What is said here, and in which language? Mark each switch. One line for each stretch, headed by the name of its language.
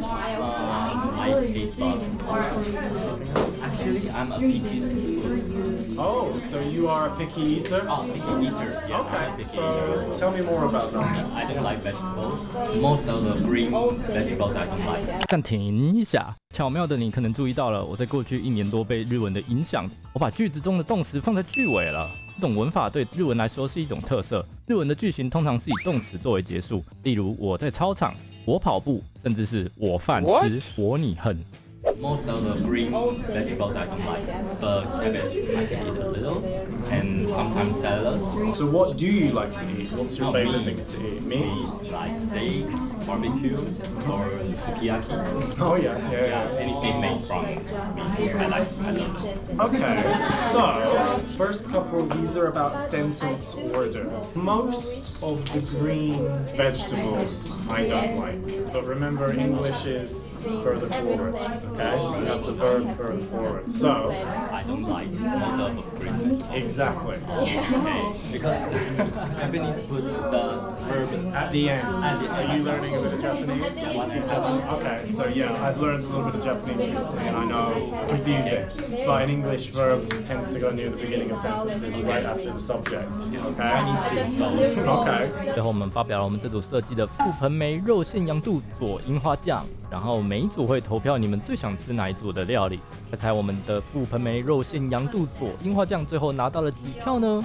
English: I hate bugs. Actually, I'm a picky food. Oh, so you are a picky eater? Oh, picky eater. Yes, I'm a Okay, picky so eater. tell me more about that. I don't like vegetables. Most of the green vegetables I don't like.
Chinese: 暂停一下，巧妙的你可能注意到了，我在过去1年多被日文的影响，我把句子中的动词放在句尾了。这种文法对日文来说是一种特色。日文的句型通常是以动词作为结束，例如我在操场、我跑步，甚至是我饭吃、我你恨。
English: Most of the green vegetables I don't like. But cabbage I can eat a little, and sometimes salad. So what do you like to eat? What's your favorite meat. things to eat? Meat? Like steak, barbecue, or sukiyaki. Oh yeah, yeah. Anything made from meat. I love it. Okay, so first couple, these are about sentence order. Most of the green vegetables I don't like, but remember English is further forward, okay? You have the verb further forward. So, I don't like most of the green vegetables. exactly. Okay, because Japanese put the verb At the end. Are you learning a bit of Japanese? Japanese. Okay, so yeah, I've learned a little bit of Japanese recently, and I know confusing. But in English, verb tends to go near the beginning of sentences, right after the subject. Okay. Okay.
Chinese: 最后我们发表了我们这组设计的覆盆莓肉馅羊肚佐樱花酱。然后每一组会投票你们最想吃哪一组的料理。猜猜我们的覆盆梅肉馅羊肚佐樱花酱最后拿到了几票呢？